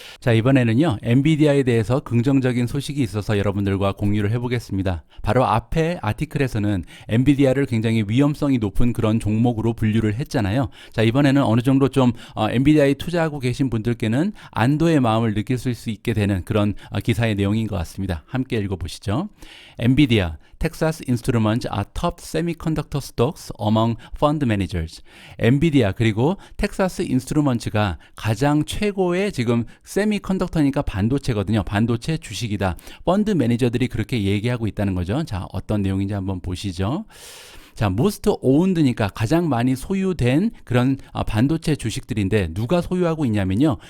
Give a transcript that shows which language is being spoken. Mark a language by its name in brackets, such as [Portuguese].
[Korean] 자, 이번에는요, 엔비디아에 대해서 긍정적인 소식이 있어서 여러분들과 공유를 해보겠습니다. 바로 앞에 아티클에서는 엔비디아를 굉장히 위험성이 높은 그런 종목으로 분류를 했잖아요. 자, 이번에는 어느 정도 좀 엔비디아에 투자하고 계신 분들께는 안도의 마음을 느낄 수 있게 되는 그런 기사의 내용인 것 같습니다. 함께 읽어보시죠. [English] 엔비디아, Texas Instruments are top semiconductor stocks among fund managers. [Korean] 엔비디아 그리고 텍사스 인스트루먼츠가 가장 최고의 지금 세미컨덕터니까 반도체거든요. 반도체 주식이다. 펀드 매니저들이 그렇게 얘기하고 있다는 거죠. 자, 어떤 내용인지 한번 보시죠. 자, most owned니까 가장 많이 소유된 그런 반도체 주식들인데 누가 소유하고 있냐면요.